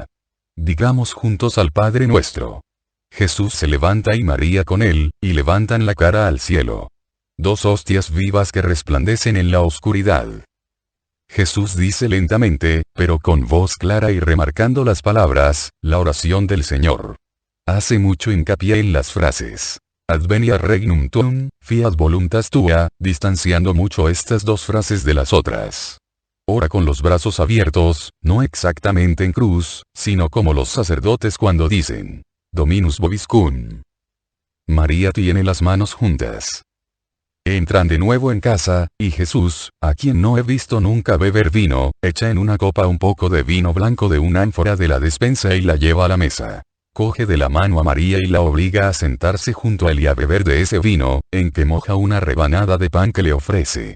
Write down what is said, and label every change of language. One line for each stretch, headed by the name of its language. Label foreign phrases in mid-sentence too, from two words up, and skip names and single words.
Spanish: Digamos juntos al Padre nuestro. Jesús se levanta y María con él, y levantan la cara al cielo. Dos hostias vivas que resplandecen en la oscuridad. Jesús dice lentamente, pero con voz clara y remarcando las palabras, la oración del Señor. Hace mucho hincapié en las frases.
Latin: Advenia regnum tuum, fiat voluntas tua,
Spanish: distanciando mucho estas dos frases de las otras. Ora con los brazos abiertos, no exactamente en cruz, sino como los sacerdotes cuando dicen.
Latin: Dominus vobiscum.
Spanish: María tiene las manos juntas. Entran de nuevo en casa, y Jesús, a quien no he visto nunca beber vino, echa en una copa un poco de vino blanco de una ánfora de la despensa y la lleva a la mesa. Coge de la mano a María y la obliga a sentarse junto a él y a beber de ese vino, en que moja una rebanada de pan que le ofrece.